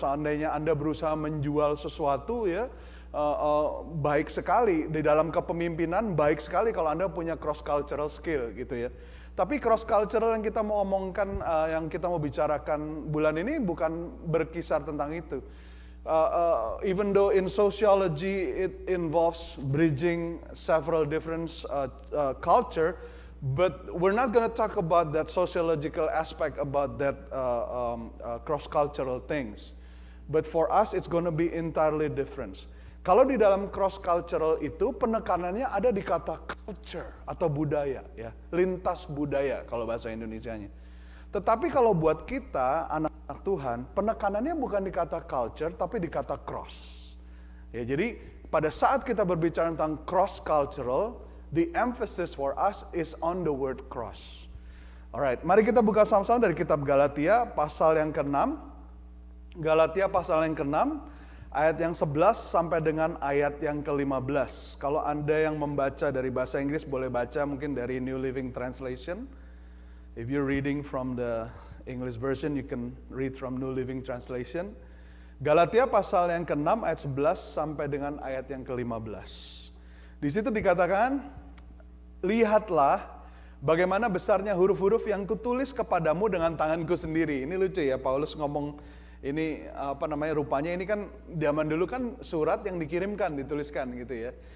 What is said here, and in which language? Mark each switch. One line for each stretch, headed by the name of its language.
Indonesian: Seandainya Anda berusaha menjual sesuatu ya, baik sekali di dalam kepemimpinan, baik sekali kalau Anda punya cross cultural skill, gitu ya. Tapi cross cultural yang kita mau omongkan, yang kita mau bicarakan bulan ini bukan berkisar tentang itu.
English: Even though in sociology it involves bridging several different culture, but we're not going to talk about that sociological aspect about that cross-cultural things. But for us it's going to be entirely different.
Indonesian: Kalau di dalam cross-cultural itu penekanannya ada di kata culture atau budaya, ya, lintas budaya kalau bahasa Indonesianya. Tetapi kalau buat kita anak-anak Tuhan, penekanannya bukan di kata culture, tapi di kata cross. Ya, jadi pada saat kita berbicara tentang cross-cultural,
English: the emphasis for us is on the word cross.
Indonesian: Alright, mari kita buka sama-sama dari kitab Galatia, pasal yang ke-6. Galatia pasal yang ke-6, ayat yang 11 sampai dengan ayat yang ke-15. Kalau Anda yang membaca dari bahasa Inggris, boleh baca mungkin dari New Living Translation.
English: If you're reading from the English version, you can read from New Living Translation.
Indonesian: Galatia pasal yang ke-6 ayat 11 sampai dengan ayat yang ke-15. Di situ dikatakan, lihatlah bagaimana besarnya huruf-huruf yang kutulis kepadamu dengan tanganku sendiri. Ini lucu ya, Paulus ngomong ini rupanya ini kan zaman dulu kan surat yang dikirimkan, dituliskan gitu ya.